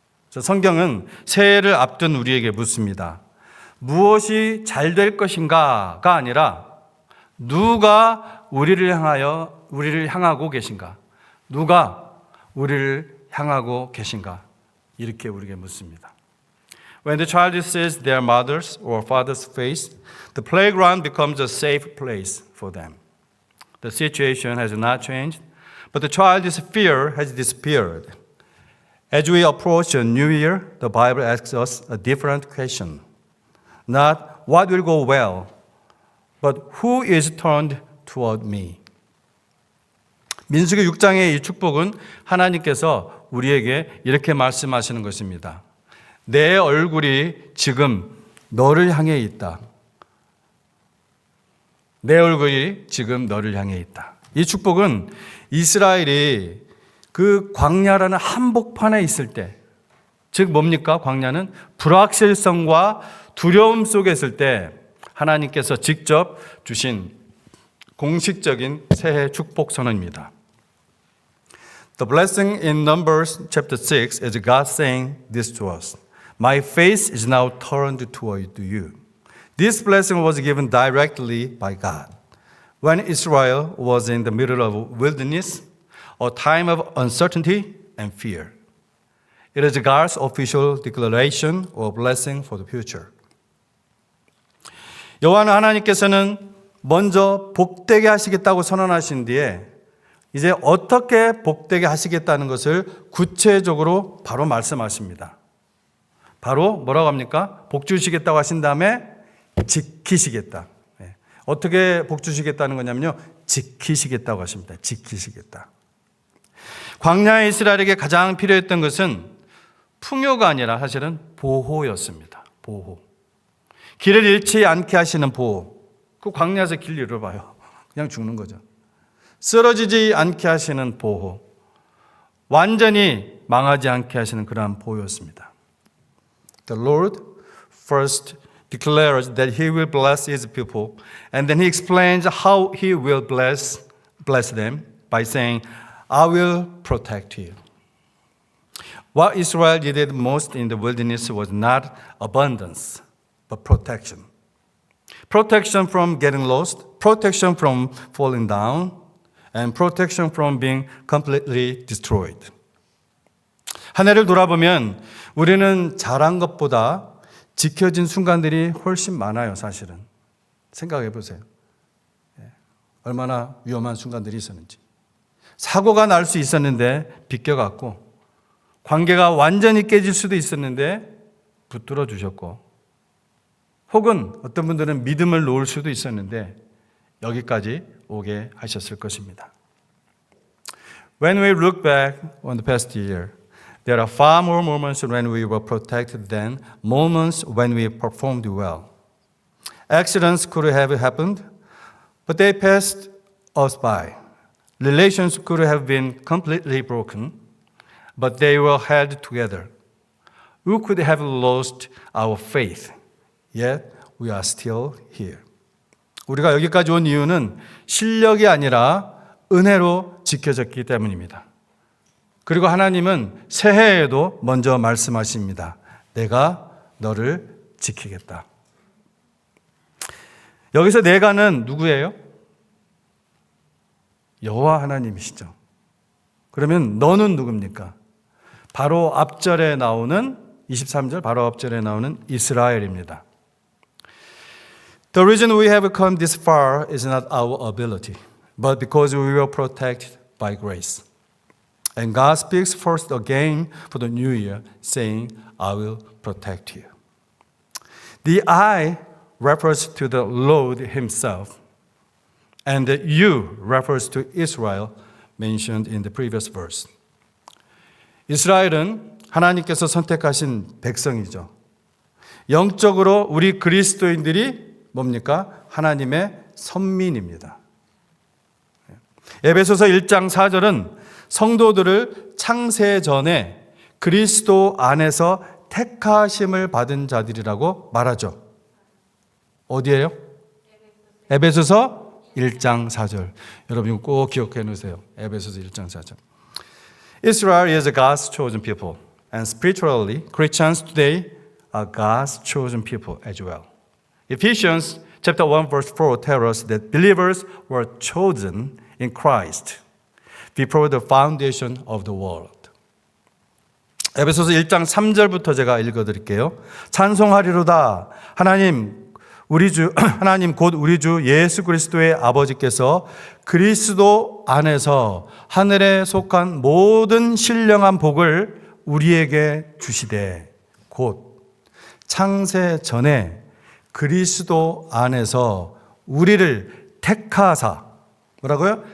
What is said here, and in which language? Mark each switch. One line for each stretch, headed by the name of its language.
Korean: 성경은 새해를 앞둔 우리에게 묻습니다. 무엇이 잘 될 것인가가 아니라 누가 우리를 향하고 계신가? 누가 우리를 향하고 계신가? 이렇게 우리에게 묻습니다.
English: When the child sees their mother's or father's face, the playground becomes a safe place for them. The situation has not changed, but the child's fear has disappeared. As we approach a new year, the Bible asks us a different question. Not what will go well, but who is turned toward me.
Korean: 민수기 6장의 이 축복은 하나님께서 우리에게 이렇게 말씀하시는 것입니다. 내 얼굴이 지금 너를 향해 있다. 내 얼굴이 지금 너를 향해 있다. 이 축복은 이스라엘이 그 광야라는 한복판에 있을 때, 즉 뭡니까? 광야는 불확실성과 두려움 속에 있을 때 하나님께서 직접 주신 공식적인 새해 축복 선언입니다.
English: The blessing in Numbers chapter 6 is God saying this to us. My face is now turned toward you. This blessing was given directly by God. When Israel was in the middle of wilderness, a time of uncertainty and fear. It is God's official declaration or blessing for the future.
Korean: 여호와는 하나님께서는 먼저 복되게 하시겠다고 선언하신 뒤에 이제 어떻게 복되게 하시겠다는 것을 구체적으로 바로 말씀하십니다. 바로 뭐라고 합니까? 복 주시겠다고 하신 다음에 지키시겠다. 어떻게 복 주시겠다는 거냐면요, 지키시겠다고 하십니다. 지키시겠다. 광야의 이스라엘에게 가장 필요했던 것은 풍요가 아니라 사실은 보호였습니다. 보호. 길을 잃지 않게 하시는 보호. 그 광야에서 길 잃어봐요. 그냥 죽는 거죠. 쓰러지지 않게 하시는 보호. 완전히 망하지 않게 하시는 그러한 보호였습니다.
English: The Lord first declares that He will bless His people, and then He explains how He will bless them by saying, I will protect you. What Israel needed most in the wilderness was not abundance, but protection. Protection from getting lost, protection from falling down, and protection from being completely destroyed.
Korean: 한 해를 돌아보면 우리는 잘한 것보다 지켜진 순간들이 훨씬 많아요, 사실은. 생각해 보세요. 얼마나 위험한 순간들이 있었는지. 사고가 날 수 있었는데 비껴갔고, 관계가 완전히 깨질 수도 있었는데 붙들어 주셨고, 혹은 어떤 분들은 믿음을 놓을 수도 있었는데 여기까지 오게 하셨을 것입니다.
English: When we look back on the past year, there are far more moments when we were protected than moments when we performed well. Accidents could have happened, but they passed us by. Relations could have been completely broken, but they were held together. We could have lost our faith, yet we are still here.
Korean: 우리가 여기까지 온 이유는 실력이 아니라 은혜로 지켜졌기 때문입니다. 그리고 하나님은 새해에도 먼저 말씀하십니다. 내가 너를 지키겠다. 여기서 내가는 누구예요? 여호와 하나님이시죠. 그러면 너는 누굽니까? 바로 앞절에 나오는 23절 바로 앞절에 나오는 이스라엘입니다.
English: The reason we have come this far is not our ability, but because we were protected by grace. And God speaks first again for the new year, saying, I will protect you. The I refers to the Lord himself, and the you refers to Israel mentioned in the previous verse.
Korean: 이스라엘은 하나님께서 선택하신 백성이죠. 영적으로 우리 그리스도인들이 뭡니까? 하나님의 선민입니다. 에베소서 1장 4절은 성도들을 창세 전에 그리스도 안에서 택하심을 받은 자들이라고 말하죠. 어디예요? 에베소서 1장 4절. 여러분 꼭 기억해 놓으세요. 에베소서 1장 4절.
English: Israel is God's chosen people, and spiritually, Christians today are God's chosen people as well. Ephesians chapter 1 verse 4 tells us that believers were chosen in Christ before the foundation of the world.
Korean: 에베소서 1장 3절부터 제가 읽어드릴게요. 찬송하리로다. 하나님 곧 우리 주 예수 그리스도의 아버지께서 그리스도 안에서 하늘에 속한 모든 신령한 복을 우리에게 주시되 곧 창세 전에 그리스도 안에서 우리를 택하사 뭐라고요?